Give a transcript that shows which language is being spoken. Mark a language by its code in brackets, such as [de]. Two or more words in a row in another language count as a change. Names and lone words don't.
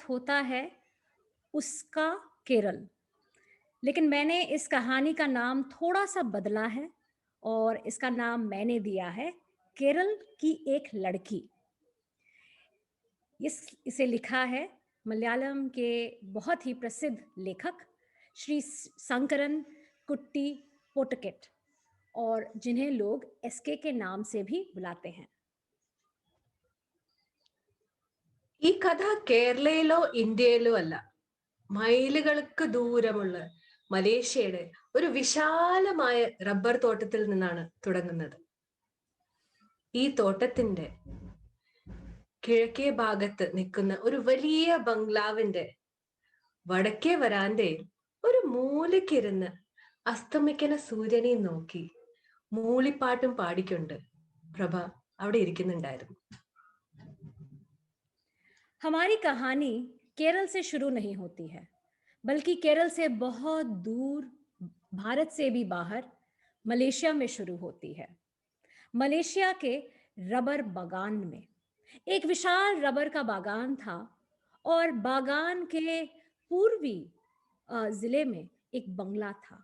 [hi] होता है उसका केरल, लेकिन मैंने इस कहानी का नाम थोड़ा सा बदला है और इसका नाम मैंने दिया है केरल की एक लड़की। इसे लिखा है मलयालम के बहुत ही प्रसिद्ध लेखक श्री शंकरन कुट्टी पोटकेट, और जिन्हें लोग एसके के नाम से भी बुलाते हैं। [ml] ഈ കഥ കേരളയിലോ ഇന്ത്യയിലോ അല്ല, മൈലുകൾക്ക് ദൂരമുള്ള മലേഷ്യയുടെ ഒരു വിശാലമായ റബ്ബർ തോട്ടത്തിൽ നിന്നാണ് തുടങ്ങുന്നത്. ഈ തോട്ടത്തിന്റെ കിഴക്കേ ഭാഗത്ത് നിൽക്കുന്ന ഒരു വലിയ ബംഗ്ലാവിന്റെ വടക്കേ വരാന്തയിൽ ഒരു മൂലക്കിരുന്ന് അസ്തമിക്കുന്ന സൂര്യനെ നോക്കി മൂളിപ്പാട്ടും പാടിക്കൊണ്ട് പ്രഭ അവിടെ ഇരിക്കുന്നുണ്ടായിരുന്നു. [hi] हमारी कहानी केरल से शुरू नहीं होती है, बल्कि केरल से बहुत दूर, भारत से भी बाहर, मलेशिया में शुरू होती है। मलेशिया के रबर बागान में एक विशाल रबर का बागान था और बागान के पूर्वी जिले में एक बंगला था।